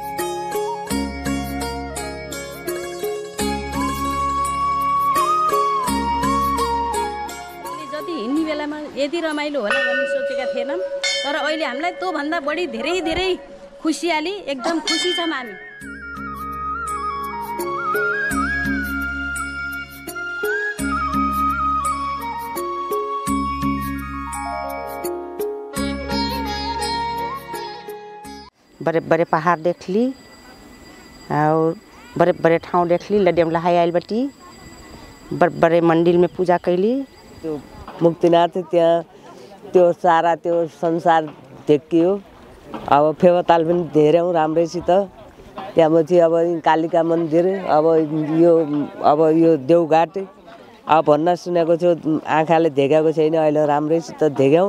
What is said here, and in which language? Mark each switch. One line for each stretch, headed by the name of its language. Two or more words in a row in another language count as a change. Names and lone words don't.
Nepali: जति हिँड्ने बेलामा यति रमाइलो होला भन्ने सोचेका थिएनौँ, तर अहिले हामीलाई त्योभन्दा बढी धेरै खुसियाली, एकदम खुसी छौँ हामी।
Bhojpuri: बड़े बड़े पहाड़ देख ली और बड़े बड़े ठाव देख ली, लडियम लहाई आइल बटी, बड़े बड़े मंदिर में पूजा कैली।
Nepali: त्यो मुक्तिनाथ त्यहाँ त्यो सारा त्यो संसार देखियो। अब फेवाताल पनि धेरै राम्रैसित त्यहाँपछि अब कालिका मन्दिर, अब यो देवघाट अब भन्न सुनेको छु, आँखाले देखेको छैन, अहिले राम्रैसित देख्यौँ।